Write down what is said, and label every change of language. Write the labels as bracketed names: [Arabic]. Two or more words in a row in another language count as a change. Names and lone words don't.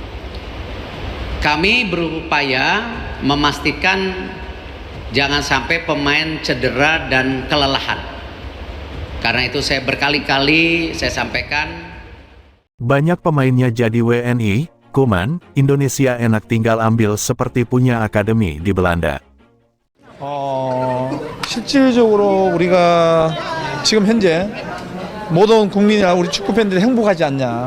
[Indonesian] Kami berupaya memastikan jangan sampai pemain cedera dan kelelahan. Karena itu saya berkali-kali saya sampaikan, banyak pemainnya jadi WNI, Koeman, Indonesia enak tinggal ambil seperti punya akademi di Belanda. [Korean] 실질적으로 우리가 지금 현재 모든 국민이나 우리 축구 팬들이 행복하지 않냐.